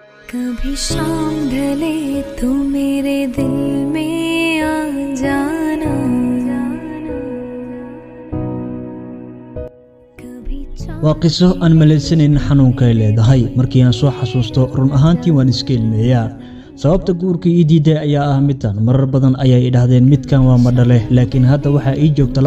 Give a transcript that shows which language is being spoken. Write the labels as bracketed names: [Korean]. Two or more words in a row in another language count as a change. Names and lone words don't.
[Hindi] कभी शाम ढले तो मेरे दिल में आ जाना [Somali] waa qiso aan malaysanin xanuunka ay leedahay markii aan soo xasuusto run ahaantii waan iska ilmeeyaa sababta guurka ii diiday ayaa ah midaan marar badan ayay idhaahdeen midkan waa madhale laakiin hadda waxa ii joogta